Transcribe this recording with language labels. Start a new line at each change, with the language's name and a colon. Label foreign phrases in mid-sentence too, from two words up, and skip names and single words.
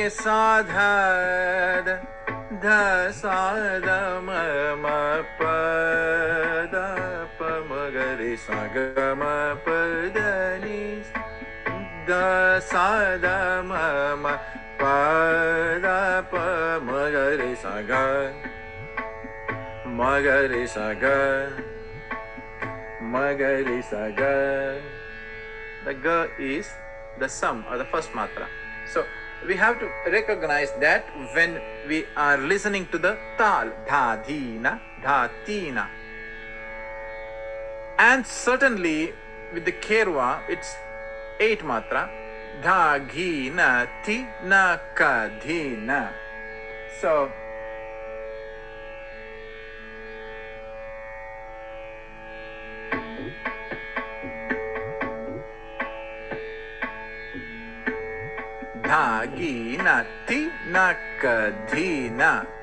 English: sa dha da dha sa da ma ma pa da pa ma ga re sa ga ma pa da ni da sa da ma ma pa da pa ma ga re sa ga ma ga re sa ga ma ga re sa ga. The ga is the sum or the first matra. So we have to recognize that when we are listening to the tal, dha dina, dha tina, and certainly with the kerwa, it's 8 matra, dha ghi na ti na ka dhi na. So dha gi na ti na ka dhi na.